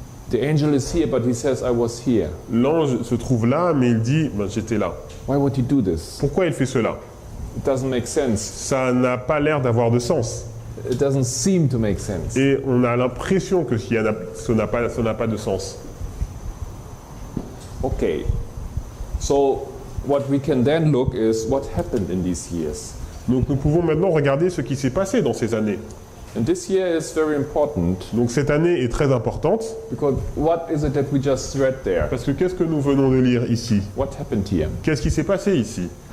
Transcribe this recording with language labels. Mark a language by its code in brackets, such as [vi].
[en] The angel is here, but he says, I was here. [fr] L'ange se trouve là, mais il dit, ben, j'étais là. [en] Why would he do this? [fr] Pourquoi il fait cela? [en] It doesn't make sense. [fr] Ça n'a pas l'air d'avoir de sens. [en] It doesn't seem to make sense. [fr] Et on a l'impression que ça n'a pas de sens. [en] Okay. So what we can then look is what happened in these years. [fr] Donc nous pouvons maintenant regarder ce qui s'est passé dans ces années. [en] And this year is very important [fr] Donc cette année est très importante, [en] because what is it that we just read there? [fr] parce que qu'est-ce que nous venons de lire ici? [en] What happened here? [fr] Qu'est-ce qui s'est passé ici?